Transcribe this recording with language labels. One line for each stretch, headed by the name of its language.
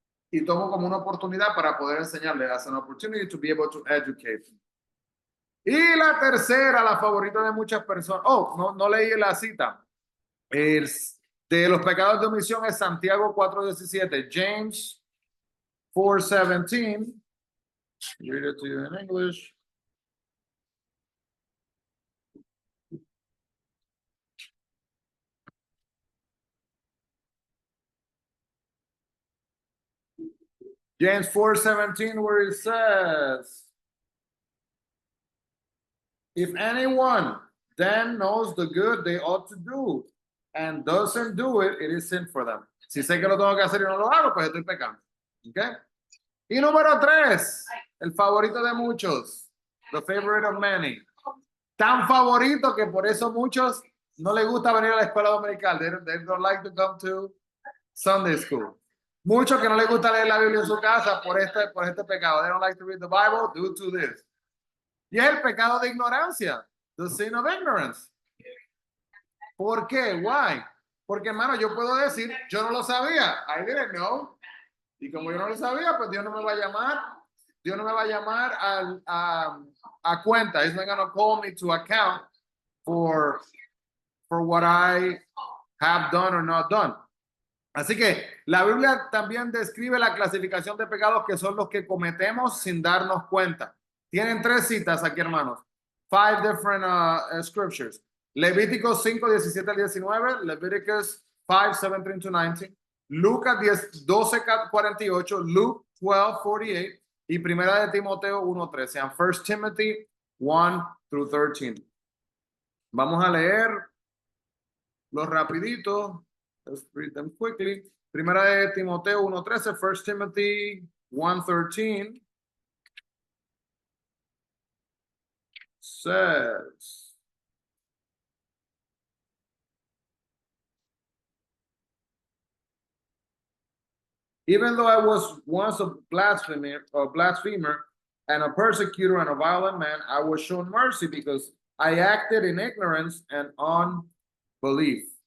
Spanish: Y tomo como una oportunidad para poder enseñarles,
English: as an opportunity to be able to educate.
Spanish: Y la tercera, la favorita de muchas personas. Oh, no leí la cita. De los pecados de omisión es Santiago 4:17.
English: James 4:17. Read it to you in English. James 4:17, where it says, if anyone then knows the good they ought to do and doesn't do it, it is sin for them.
Spanish: Si sé que lo tengo que hacer y no lo hago, pues estoy pecando. ¿Okay? Y número 3, el favorito de muchos,
English: the favorite of many.
Spanish: Tan favorito que por eso muchos no les gusta venir a la escuela dominical.
English: They don't like to come to Sunday school.
Spanish: Muchos que no les gusta leer la Biblia en su casa por este pecado.
English: They don't like to read the Bible due to this.
Spanish: Y es el pecado de ignorancia.
English: The sin of ignorance.
Spanish: ¿Por qué?
English: Why?
Spanish: Porque, hermano, yo puedo decir, yo no lo sabía.
English: I didn't know.
Spanish: Y como yo no lo sabía, pues Dios no me va a llamar. Dios no me va a llamar a cuenta.
English: He's not going to call me to account for what I have done or not done.
Spanish: Así que la Biblia también describe la clasificación de pecados que son los que cometemos sin darnos cuenta. Tienen 3 citas aquí, hermanos.
English: 5 different scriptures. Levíticos 5:17-19, Leviticus 5:17-19, Lucas 12:48, Luke 12:48 y Primera de Timoteo 1:13, and 1 Timothy 1-13.
Spanish: Vamos a leer los rapidito.
English: Let's read them quickly. Primera de Timoteo 1:13, 1 Timothy 1:13 says, even though I was once a blasphemer and a persecutor and a violent man, I was shown mercy because I acted in ignorance and unbelief.